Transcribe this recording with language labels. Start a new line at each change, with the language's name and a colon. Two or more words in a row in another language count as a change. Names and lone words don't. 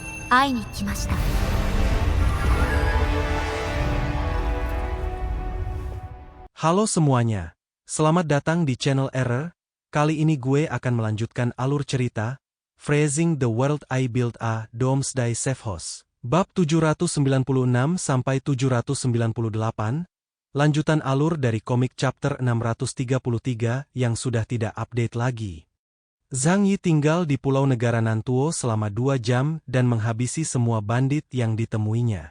Japanese: 会いに来ました。
Indonesian: Halo semuanya, selamat datang di channel Error. Kali ini gue akan melanjutkan alur cerita Phrasing the World I Built a Doomsday Safe House. Bab 796 sampai 798, lanjutan alur dari komik chapter 633 yang sudah tidak update lagi. Zhang Yi tinggal di Pulau Negara Nantuo selama 2 jam dan menghabisi semua bandit yang ditemuinya.